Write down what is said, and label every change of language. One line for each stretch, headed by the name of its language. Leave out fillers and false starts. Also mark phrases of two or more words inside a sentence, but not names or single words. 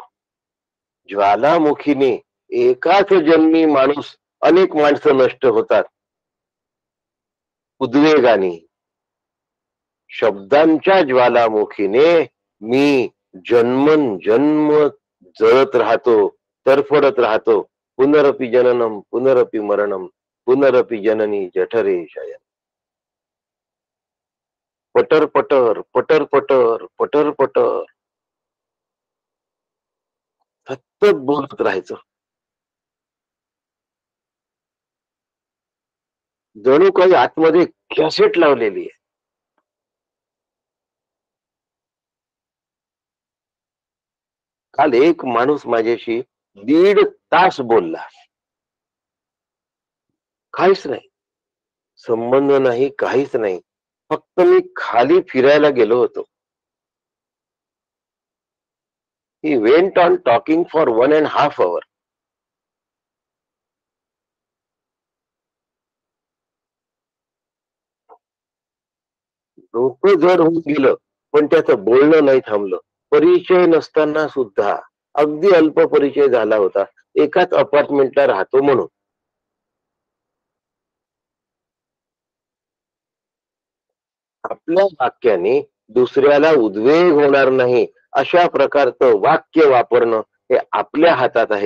Marathi: ज्वालामुखीने एकाच जन्मी माणूस अनेक माणसं नष्ट होतात. उद्वेगाने शब्दांच्या ज्वालामुखीने मी जन्म जळत राहतो, तरफडत राहतो.
Sanskrit: पुनरपि जननम पुनरपि मरणम पुनरपि जननी जठरे शयन.
Marathi: पटर पटर पटर पटर पटर पटर सतत बोलत राहायचं. जणू काही आतमध्ये कॅसेट लावलेली आहे. काल एक माणूस माझ्याशी 1.5 तास बोलला. काहीच नाही. संबंध नाही, काहीच नाही. फक्त मी खाली फिरायला गेलो होतो.
English: He went on talking for 1.5 hour.
Marathi: डोकं जड होऊन गेलं, पण त्याचं बोलणं नाही थांबलं. परिचय नसताना सुद्धा अगदी अल्प परिचय झाला होता. एकाच अपार्टमेंटला राहतो म्हणून. आपल्या वाक्याने दुसऱ्याला उद्वेग होणार नाही अशा प्रकारचं वाक्य वापरणं हे आपल्या हातात आहे.